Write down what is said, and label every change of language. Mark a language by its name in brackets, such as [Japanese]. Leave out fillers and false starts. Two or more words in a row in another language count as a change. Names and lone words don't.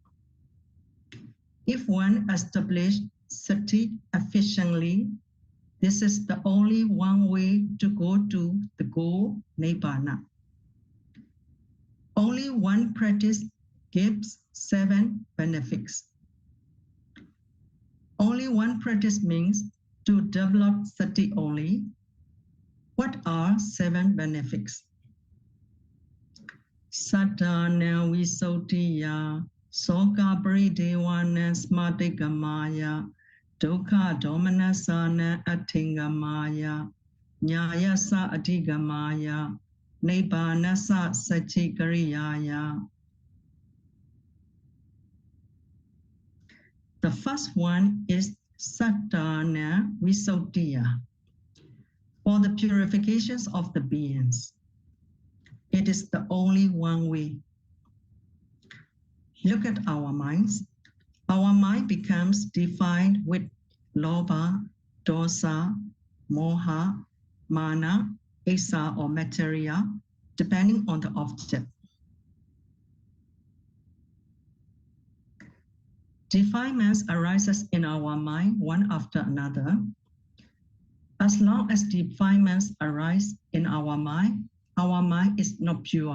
[English] If one establishes sati efficiently, this is the only one way to go to the goal, Nibbana. Only one practice gives 7 benefits. Only one practice means to develop sati only. What are 7 benefits? [Pali] Saddhana Visuddhiya, Soka Paridewana Smartigamaya, Dukkha Domanasana Attingamaya, Nyayasa Adhigamaya, Nibbanasa Sachikariyaya. [English] The first one is [Pali] Saddhana Visuddhiya, [English] for the purifications of the beings. It is the only one way. Look at our minds. Our mind becomes defined with [Pali] lobha, dosa, moha, mana, asa, [English] or materia, depending on the object. Defilements arises in our mind one after another. As long as defilements arise in our mind is not pure.